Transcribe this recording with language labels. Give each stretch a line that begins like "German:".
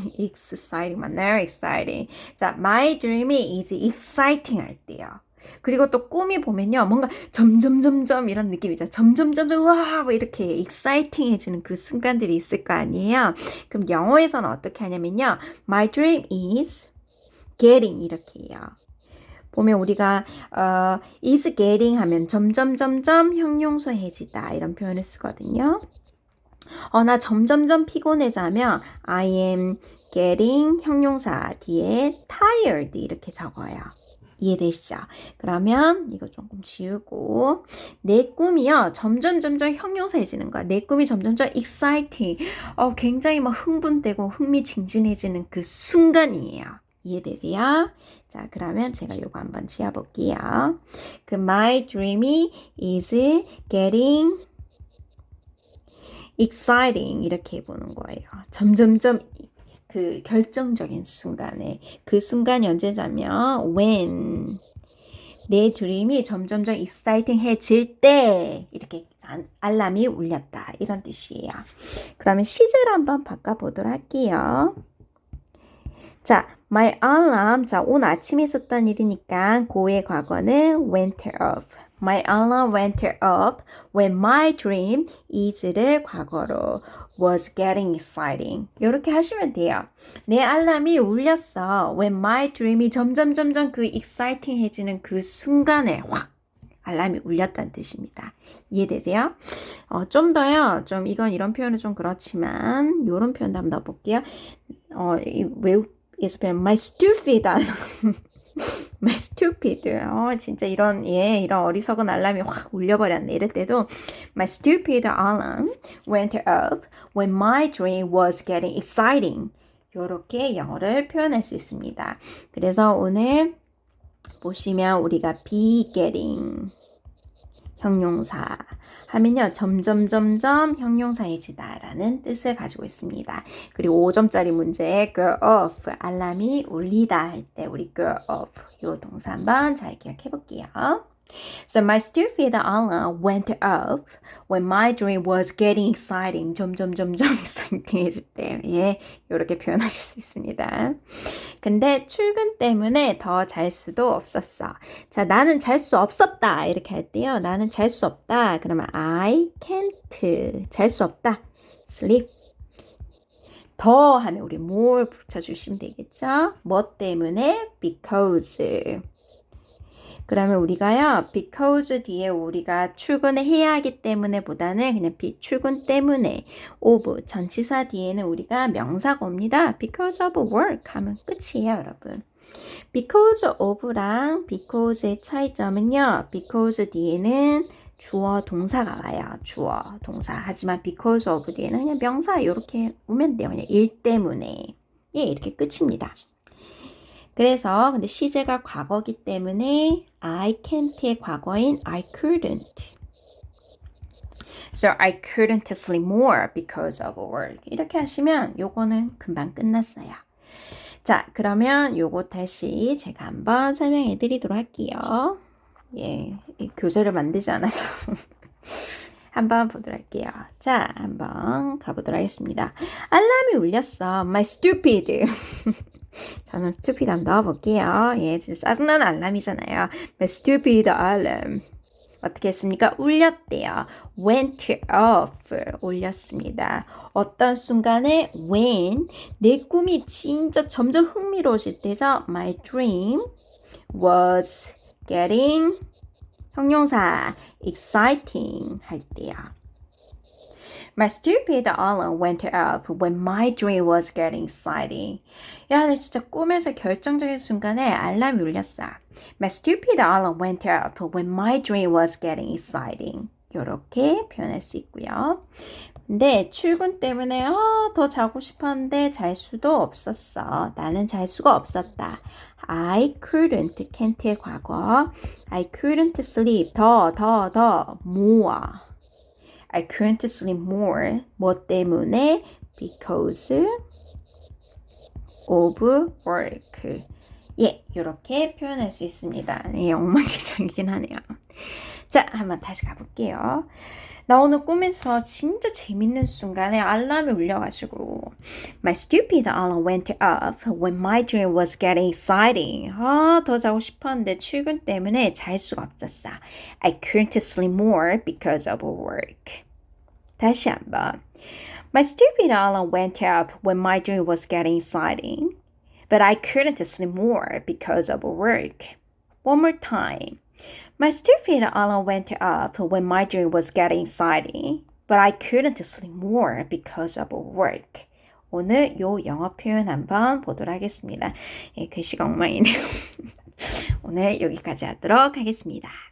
Korean: exciting 맞나요? exciting. 자, my dream이 is exciting 할 때요. 그리고 또 꿈이 보면요. 뭔가 점점점점 이런 느낌이죠. 점점점점 와 뭐 이렇게 exciting해지는 그 순간들이 있을 거 아니에요. 그럼 영어에서는 어떻게 하냐면요.
English: My dream is getting 이렇게 해요.
Korean: 보면 우리가 is getting 하면 점점점점 형용사해지다 이런 표현을 쓰거든요. 나 점점점 피곤해지면
English: I am getting
Korean: 형용사 뒤에 tired 이렇게 적어요. 이해되시죠? 그러면 이거 조금 지우고 내 꿈이요. 점점점점 형용사해지는 거야. 내 꿈이 점점점 exciting. 굉장히 막 흥분되고 흥미진진해지는 그 순간이에요. 이해되세요? 자, 그러면 제가 요거 한번 지어볼게요.
English: 그 my dreamy is getting exciting 이렇게 해보는 거예요.
Korean: 점점점 그 결정적인 순간에 그 순간이 언제냐면 when 내 드림이 점점점 exciting해질 때 이렇게 알람이 울렸다 이런 뜻이에요. 그러면 시제를 한번 바꿔보도록 할게요.
English: 자, my alarm.
Korean: 자, 오늘 아침에 있었던 일이니까 고의 과거는 went off.
English: My alarm went off when my dream
Korean: is를 과거로
English: was getting exciting.
Korean: 이렇게 하시면 돼요. 내 알람이 울렸어. When my dream이 점점점점 그 exciting해지는 그 순간에 확 알람이 울렸다는 뜻입니다. 이해되세요? 좀 더요. 좀 이건 이런 표현은 좀 그렇지만 이런 표현도 한번 넣어볼게요.
English: 외국에서 배운 my stupid alarm. my stupid.
Korean: 진짜 이런 어리석은 알람이 확 울려버렸네. 이럴 때도
English: my stupid alarm went off when my dream was getting exciting.
Korean: 이렇게 영어를 표현할 수 있습니다. 그래서 오늘 보시면 우리가 be getting 형용사 하면요. 점점 형용사이지다라는 뜻을 가지고 있습니다. 그리고 5점짜리 문제에 go off 알람이 울리다 할 때 우리 go off 이 동사 한번 잘 기억해 볼게요.
English: So my stupid alarm went off when my dream was getting exciting.
Korean: exciting해질 때, 예, 이렇게 표현하실 수 있습니다. 근데 출근 때문에 더 잘 수도 없었어. 자, 나는 잘 수 없었다. 이렇게 할 때요. 나는 잘 수 없다. 그러면 I can't. 잘 수 없다. sleep. 더 하면 우리 more 붙여주시면 되겠죠? 뭐 때문에? because. 그러면 우리가요, because 뒤에 우리가 출근을 해야 하기 때문에 보다는 그냥 출근 때문에 of 전치사 뒤에는 우리가 명사가 옵니다.
English: because of work
Korean: 하면 끝이에요, 여러분. because of랑 because의 차이점은요, because 뒤에는 주어 동사가 와요. 주어 동사. 하지만 because of 뒤에는 그냥 명사 이렇게 오면 돼요. 그냥 일 때문에. 예, 이렇게 끝입니다. 그래서 근데 시제가 과거기 때문에 I can't의 과거인
English: I couldn't. So I couldn't sleep more because of work.
Korean: 이렇게 하시면 요거는 금방 끝났어요. 자, 그러면 요거 다시 제가 한번 설명해 드리도록 할게요. 예, 이 교재를 만들지 않아서 한번 보도록 할게요. 자, 한번 가보도록 하겠습니다. 알람이 울렸어. My stupid. 저는 stupid 한번 넣어볼게요. 예, 진짜 짜증나는 알람이잖아요. My stupid alarm. 어떻게 했습니까? 울렸대요.
English: went off. 울렸습니다.
Korean: 어떤 순간에 when 내 꿈이 진짜 점점 흥미로워질 때죠.
English: My dream was getting 형용사 exciting 할 때요. My stupid alarm went off when my dream was getting exciting.
Korean: 야, 나 진짜 꿈에서 결정적인 순간에 알람이 울렸어.
English: My stupid alarm went off when my dream was getting exciting.
Korean: 이렇게 표현할 수 있고요. 근데 출근 때문에 더 자고 싶었는데 잘 수도 없었어. 나는 잘 수가 없었다.
English: I couldn't, can't의 과거. I couldn't sleep, 더, more. I couldn't sleep more. 뭐 때문에? Because of work.
Korean: 예, 이렇게 표현할 수 있습니다. 예, 엉망진창이긴 하네요. 자, 한번 다시 가볼게요. 나 오늘 꿈에서 진짜 재밌는 순간에 알람이 울려가지고
English: My stupid alarm went off when my dream was getting exciting.
Korean: 더 자고 싶었는데 출근 때문에 잘 수가 없었어.
English: I couldn't sleep more because of work.
Korean: 다시 한번.
English: My stupid alarm went off when my dream was getting exciting. But I couldn't sleep more because of work. One more time. My stupid alarm went off when my dream was getting exciting, but I couldn't sleep more because of work.
Korean: 오늘 요 영어 표현 한번 보도록 하겠습니다. 예, 글씨가 엉망이네요. 오늘 여기까지 하도록 하겠습니다.